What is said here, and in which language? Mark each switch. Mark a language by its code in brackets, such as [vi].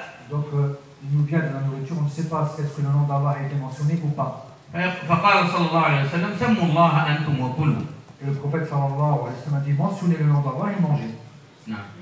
[fr] Donc il nous vient de la nourriture, on ne sait pas si est-ce que le nom d'Allah a été mentionné ou pas. [ar] فقال صلى الله عليه وسلم سموا الله أنتم وكلوا. [fr] Le prophète صلى الله عليه وسلم a dit mentionnez le nom d'Allah et mangez.